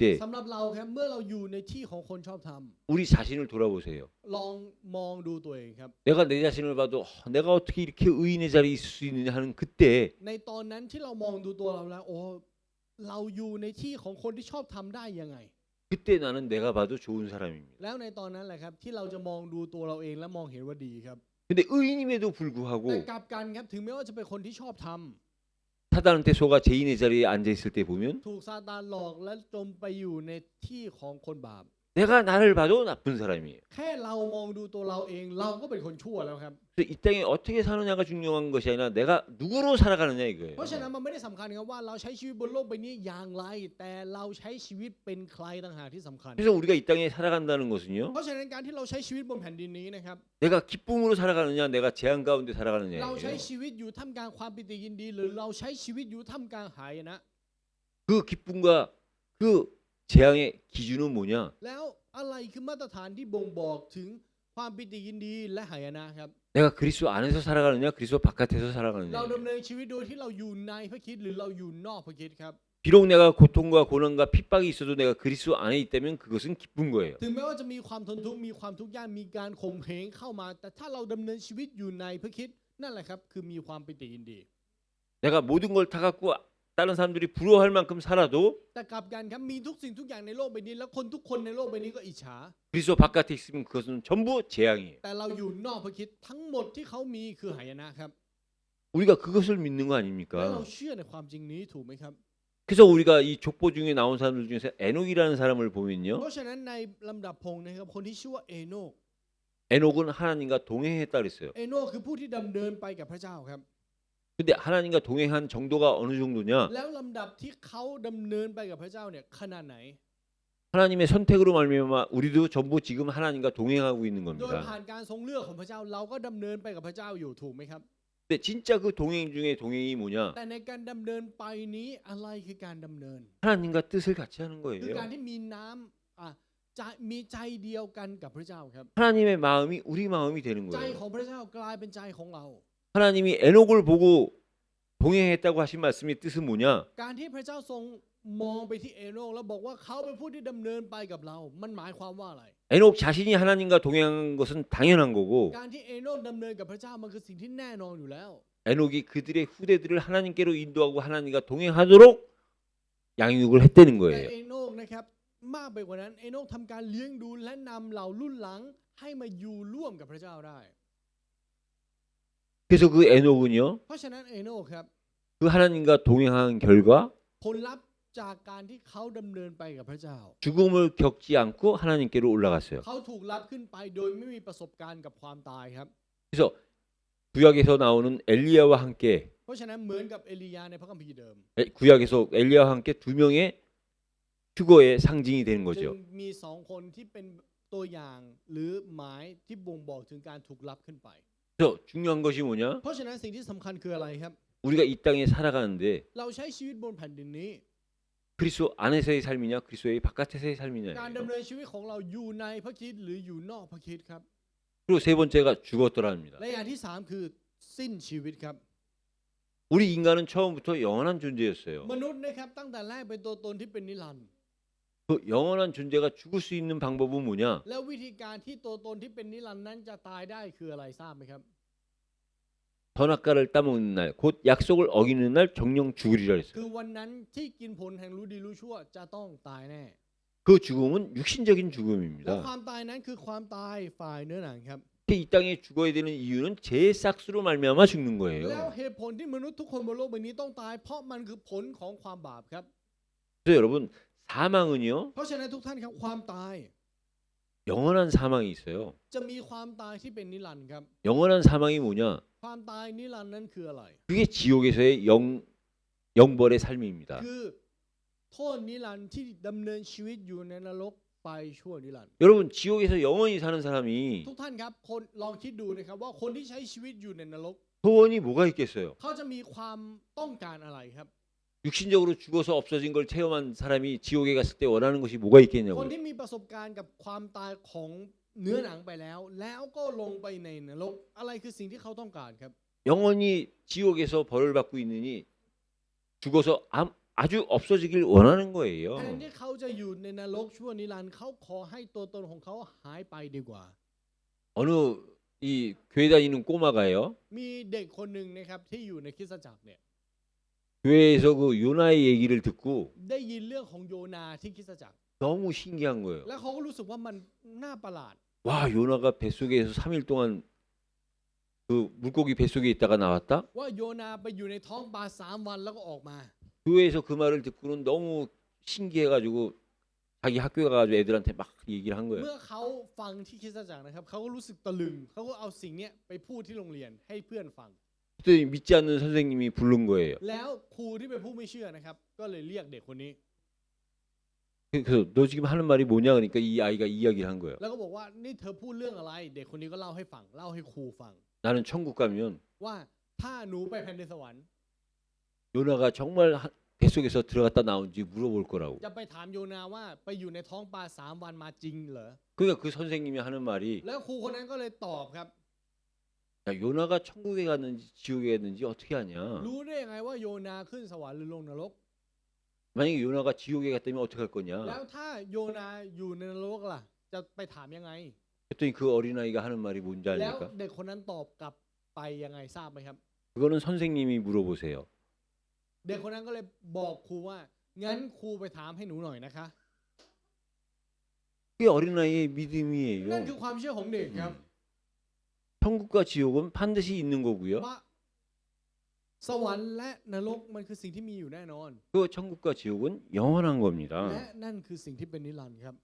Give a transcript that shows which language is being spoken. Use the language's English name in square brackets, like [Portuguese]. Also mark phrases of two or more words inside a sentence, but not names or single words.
[Thai] สำหรับเราครับเมื่อเราอยู่ในที่ของคนชอบท [Korean] 우리 자신을 돌아보세요. [Thai] ำลองมองดูตัวเองครับ [Korean] 내가 내 자신을 봐도 내가 어떻게 이렇게 의인의 자리에 있을 수 있느냐 하는 그때 [Thai] ในตอนนั้นที่เรามองดูตัวเราแล้วโอ้เราอยู่ในที่ของคนที่ชอบทำได้ยังไง [Korean] 그때 나는 내가 봐도 좋은 사람입니다. [Thai] แล้วในตอนนั้นแหละครับที่เราจะมองดูตัวเราเองและมองเห็นว่าดีครับ [Korean] 근데 의인임에도 [Thai] แต่ [Korean] 불구하고 [Thai] กลับกันครับถึงแม้ว่าจะเป็นคนที่ชอบทำ [Korean] 사단한테 속아 죄인의 자리에 앉아 있을 때 보면 [Thai] ถูกซาตานหลอกและจมไปอยู่ในที่ของคนบาป [Korean] 내가 나를 봐도 나쁜 사람이에요. [Thai] แค่เรามองดูตัวเราเองเราก็เป็นคนชั่วแล้วครับ [Korean] 그래서 이 땅에 어떻게 사느냐가 중요한 것이 아니라 내가 누구로 살아가느냐 이거예요. [Thai] เพราะฉะนั้นมันไม่ได้สำคัญครับว่าเราใช้ชีวิตบนโลกใบนี้อย่างไร แต่เราใช้ชีวิตเป็นใครต่างหากที่สำคัญ [Korean] 그래서 우리가 이 땅에 살아간다는 것은요. [Thai] เพราะฉะนั้นการที่เราใช้ชีวิตบนแผ่นดินนี้นะครับ [Korean] 내가 기쁨으로 살아가느냐 내가 재앙 가운데 [Thai] เรา [Korean] 살아가느냐예요. [Thai] ใช้ชีวิตอยู่ท่ามกลางความปิติยินดี หรือเราใช้ชีวิตอยู่ท่ามกลางหายนะ [Korean] 그 기쁨과 그 재앙의 기준은 뭐냐? [Thai] แล้วอะไรคือมาตรฐานที่บ่งบอกถึงความปิติยินดีและหายนะครับ [Korean] 내가 그리스도 안에서 살아가느냐 그리스도 바깥에서 [Thai] เรา [Korean] 살아가느냐. [Thai] ดำเนินชีวิตโดยที่เราอยู่ในพระคริสต์หรือเราอยู่นอกพระคริสต์ครับ [Korean] 비록 내가 고통과 고난과 핍박이 있어도 내가 그리스도 안에 있다면 그것은 기쁜 거예요. [Thai] ถึงแม้ว่าจะมีความทนทุกข์มีความทุกข์ยากมีการข่มเหงเข้ามา แต่ถ้าเราดำเนินชีวิตอยู่ในพระคริสต์นั่นแหละครับคือมีความปิติยินดี [Korean] 내가 모든 걸 다 갖고 다른 사람들이 부러워할 만큼 살아도 [Thai] แต่กลับกันครับมีทุกสิ่งทุกอย่างในโลกใบนี้ แล้วคนทุกคนในโลกใบนี้ก็อิจฉา [Korean] 그리스도 바깥에 있으면 그것은 전부 재앙이에요. [Thai] แต่เราอยู่นอกพระคริสต์ทั้งหมดที่เขามีคือหายนะครับ [Korean] 우리가 그것을 믿는 거 [Thai] และเรา [Korean] 아닙니까? [Thai] เชื่อในความจริงนี้ถูกไหมครับ [Korean] 그래서 우리가 이 족보 중에 나온 사람들 중에서 에녹이라는 사람을 [Thai] เพ [Korean] 보면요. [Thai] ราะฉะนั้นในลำดับพงศ์นะครับคนที่ชื่อว่าเอโนก [Korean] 에녹은 하나님과 동행했다 그랬어요. [Thai] เอโนกคือผู้ที่ดำเนินไปกับพระเจ้าครับ [Korean] 근데 하나님과 동행한 정도가 어느 정도냐? [Thai] แล้วลำดับที่เขาดำเนินไปกับพระเจ้าเนี่ยขนาดไหน [Korean] 하나님의 선택으로 말미암아 우리도 전부 지금 하나님과 동행하고 있는 [Thai] โดย [Korean] 겁니다. [Thai] ผ่านการทรงเลือกของพระเจ้าเราก็ดำเนินไปกับพระเจ้าอยู่ถูกไหมครับ [Korean] 근데 진짜 그 동행 중에 동행이 뭐냐? [Thai] แต่ในการดำเนินไปนี้อะไรคือการดำเนิน [Korean] 하나님과 뜻을 같이 하는 [Thai] คือการ [Korean] 거예요. [Thai] ที่มีน้ำใจมีใจเดียวกันกับพระเจ้าครับ [Korean] 하나님의 마음이 우리 마음이 되는 [Thai] ใจ [Korean] 거예요. [Thai] ของพระเจ้ากลายเป็นใจของเรา [Korean] 하나님이 에녹을 보고 동행했다고 하신 말씀의 뜻은 뭐냐? [Thai] การที่พระเจ้าทรงมองไปที่เอโนกแล้วบอกว่าเขาเป็นผู้ที่ดำเนินไปกับเรา มันหมายความว่าอะไร [Korean] 에녹 자신이 하나님과 동행한 것은 당연한 거고 [Thai] การที่เอโนกดำเนินกับพระเจ้ามันคือสิ่งที่แน่นอนอยู่แล้ว [Korean] 에녹이 그들의 후대들을 하나님께로 인도하고 하나님과 동행하도록 양육을 했다는 [Thai] แต่ [Korean] 거예요. [Thai] เอโนกนะครับมากไปกว่านั้นเอโนกทำการเลี้ยงดูและนำเหล่ารุ่นหลังให้มาอยู่ร่วมกับพระเจ้าได้ [Korean] 그래서 그 에녹은요, [Thai] เพราะฉะนั้นเอโนกครับ [Korean] 그 하나님과 동행한 결과 [Thai] ผลลัพธ์จากการที่เขาดำเนินไปกับพระเจ้า [Korean] 죽음을 겪지 않고 하나님께로 올라갔어요. [Thai] เขาถูกรับขึ้นไปโดยไม่มีประสบการณ์กับความตายครับ [Korean] 그래서 구약에서 나오는 엘리야와 함께 [Thai] เพราะฉะนั้นเหมือนกับเอลียาในพระคัมภีร์เดิม [Korean] 구약에서 엘리야와 함께 두 명의 휴거의 상징이 되는 [Thai] จึง [Korean] 거죠. [Thai] มีสองคนที่เป็นตัวอย่างหรือหมายที่บ่งบอกถึงการถูกรับขึ้นไป [Korean] 그래서 중요한 것이 뭐냐? [Thai] เพราะฉะนั้นสิ่งที่สำคัญคืออะไรครับ [Korean] 우리가 이 땅에 살아가는데 [Thai] เราใช้ชีวิตบนแผ่นดินนี้ [Korean] 그리스도 안에서의 삶이냐, 그리스도의 바깥에서의 [Thai] การ [Korean] 삶이냐. [Thai] ดำเนินชีวิตของเราอยู่ในพระคริสต์หรืออยู่นอกพระคริสต์ครับ [Korean] 그리고 세 번째가 죽었더라입니다. [Thai] และอย่างที่สามคือสิ้นชีวิตครับ [Korean] 우리 인간은 처음부터 영원한 존재였어요. [Thai] มนุษย์นะครับตั้งแต่แรกเป็นตัวตนที่เป็นนิรันดร์ [Korean] 그 영원한 존재가 죽을 수 있는 방법은 뭐냐? [Thai] แล้ววิธีการที่ตัวตนที่เป็นนิรันดร์นั้นจะตายได้คืออะไรทราบไหมครับ [Korean] 선악과를 따먹는 날, 곧 약속을 어기는 날 정령 죽으리라 [Thai] คื [Korean] 했어요. [Thai] อวันนั้นที่กินผลแห่งรู้ดีรู้ชั่วจะต้องตายแน่ [Korean] 그 죽음은 육신적인 [Thai] และ [Korean] 죽음입니다. [Thai] ความตายนั้นคือความตายฝ่ายเนื้อหนังครับ [Korean] 이 땅에 죽어야 되는 이유는 제 싹수로 말미암아 죽는 [Thai] แล้ว [Korean] 거예요. [Thai] เหตุผลที่มนุษย์ทุกคนบนโลกใบนี้ต้องตาย เพราะมันคือผลของความบาปครับ [Korean] 그래서 여러분 사망은요, [Thai] เพราะฉะนั้นทุกท่านครับความตาย [Korean] 영원한 사망이 있어요. [Thai] จะมีความตายที่เป็นนิรันดร์ครับ [Korean] 영원한 사망이 뭐냐? [Thai] ความตายนิรันดร์นั้นคืออะไร [Korean] 그게 지옥에서의 영벌의 삶입니다. [Thai] คือโทษนิรันดร์ที่ดำเนินชีวิตอยู่ในนรกไปชั่วนิรันดร์ [Korean] 여러분 지옥에서 영원히 사는 사람이 [Thai] ทุกท่านครับคนลองคิดดูนะครับว่าคนที่ใช้ชีวิตอยู่ในนรก [Korean] 소원이 뭐가 있겠어요? [Thai] เขาจะมีความต้องการอะไรครับ [Korean] 육신적으로 죽어서 없어진 걸 체험한 사람이 지옥에 갔을 때 원하는 것이 뭐가 [Thai] คน [Korean] 있겠냐고요. [Thai] ที่มีประสบการณ์กับความตายของเนื้อหนังไปแล้ว แล้วก็ลงไปในนรกอะไรคือสิ่งที่เขาต้องการครับ [Korean] 영원히 지옥에서 벌을 받고 있느니 죽어서 아주 없어지길 원하는 [Thai] แท [Korean] 거예요. [Thai] นที่เขาจะอยู่ในนรกชั่วนิรันดร์เขาขอให้ตัวตนของเขาหายไปดีกว่า [Korean] 어느 이 교회 다니는 꼬마가요. [Thai] มีเด็กคนหนึ่งนะครับที่อยู่ในคริสตจักรเนี่ย [Korean] 교회에서 그 요나의 얘기를 듣고 [Thai] ได้ยินเรื่องของโยนาที่คริสตจักร [Korean] 너무 신기한 거예요. [Thai] แล้วเขาก็รู้สึกว่ามันน่าประหลาด [Korean] 와, 요나가 뱃속에서 3일 동안 그 물고기 뱃속에 있다가 나왔다? [Thai] ว่าโยนาไปอยู่ในท้องปลา3 วันแล้วก็ออกมา [Korean] 교회에서 그 말을 듣고는 너무 신기해가지고 자기 학교에 가가지고 애들한테 막 얘기를 한 [Thai] เมื่ [Korean] 거예요. [Thai] อเขาฟังที่คริสตจักรนะครับเขาก็รู้สึกตะลึงเขาก็เอาสิ่งเนี้ยไปพูดที่โรงเรียนให้เพื่อนฟัง [Korean] 그랬더니 믿지 않는 선생님이 부른 거예요. [Thai] แล้วครูที่เป็นผู้ไม่เชื่อนะครับก็เลยเรียกเด็กคนนี้ [Korean] 그래서 너 지금 하는 말이 뭐냐 그러니까 이 아이가 이야기를 한 거예요. [Thai] แล้วก็บอกว่านี่เธอพูดเรื่องอะไร เด็กคนนี้ก็เล่าให้ฟังเล่าให้ครูฟัง [Korean] 나는 천국 가면 [Thai] ว่าถ้าหนูไปแผ่นดินสวรรค์ [Korean] 요나가 정말 뱃속에서 들어갔다 나온지 물어볼 거라고. [Thai] จะไปถามโยนาว่าไปอยู่ในท้องปลา3 วันมาจริงเหรอ [Korean] 그러니까 그 선생님이 하는 말이 [Thai] แล้วครูคนนั้นก็เลยตอบครับ [Korean] 야, 요나가 천국에 갔는지 지옥에 갔는지 어떻게 하냐? [Thai] รู้ได้ยังไงว่าโยนาขึ้นสวรรค์หรือลงนรก [Korean] 만약에 요나가 지옥에 갔다면 어떻게 할 [Thai] แล้ว [Korean] 거냐? [Thai] ถ้าโยนาอยู่ในนรกล่ะจะไปถามยังไง [Korean] 그랬더니 그 어린아이가 하는 말이 뭔지 [Thai] แล้ว [Korean] 아십니까? [Thai] เด็กคนนั้นตอบกลับไปยังไงทราบไหมครับ [Korean] 그거는 선생님이 물어보세요. [Thai] เด็กคนนั้นก็เลยบอกครูว่างั้นครูไปถามให้หนูหน่อยนะคะ [Korean] 그게 어린아이의 [Thai] นั่น [Korean] 믿음이에요. [Thai] คือความเชื่อของเด็กครับ [Korean] 천국과 지옥은 반드시 있는 거고요. [Thai] ว่าสวรรค์และนรกมันคือสิ่งที่มีอยู่แน่นอน [Korean] 그 천국과 지옥은 영원한 [Thai] และ [Korean] 겁니다. [Thai] นั่นคือสิ่งที่เป็นนิรันดร์ครับ